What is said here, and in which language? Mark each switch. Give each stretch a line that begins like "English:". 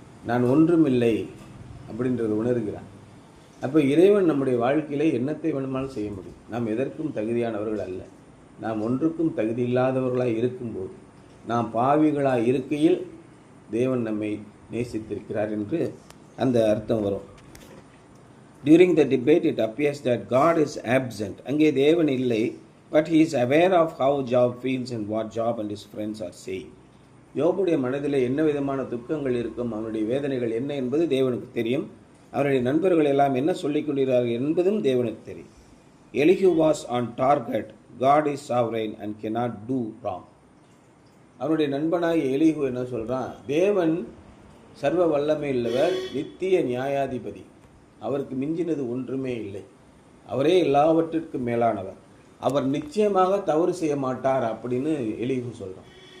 Tamil: நான் ஒன்றுமில்லை அப்படின்றது உணர்கிறான். அப்போ இறைவன் நம்முடைய வாழ்க்கையிலே என்னத்தை வேணுமானாலும் செய்ய முடியும். நாம் எதற்கும் தகுதியானவர்கள் அல்ல. நாம் ஒன்றுக்கும் தகுதி இல்லாதவர்களாக இருக்கும்போது, நாம் பாவிகளாக இருக்கையில் தேவன் நம்மை நேசித்திருக்கிறார் என்று அந்த அர்த்தம் வரும்.
English: During the debate, it appears that God is absent.
Tamil: அங்கே தேவன் இல்லை,
English: but he is aware of how Job feels and what Job and his friends are saying.
Tamil: யோபுடைய மனதிலே என்ன விதமான துக்கங்கள் இருக்கும், அவனுடைய வேதனைகள் என்ன என்பது தேவனுக்கு தெரியும். அவருடைய நண்பர்கள் எல்லாம் என்ன சொல்லிக் கொண்டிருக்கிறார்கள் என்பதும் தேவனுக்கு தெரியும்.
English: Elihu was on target. God is sovereign and cannot do wrong.
Tamil: அவருடைய நண்பனாகிய எலிஹூ என்ன சொல்றான்? தேவன் சர்வ வல்லமை உள்ளவர், நித்திய நியாயாதிபதி, அவருக்கு மிஞ்சினது ஒன்றுமே இல்லை, அவரே எல்லாவற்றிற்கும் மேலானவர், அவர் நிச்சயமாக தவறு செய்ய மாட்டார் அப்படின்னு எலிஹூ சொல்கிறான்.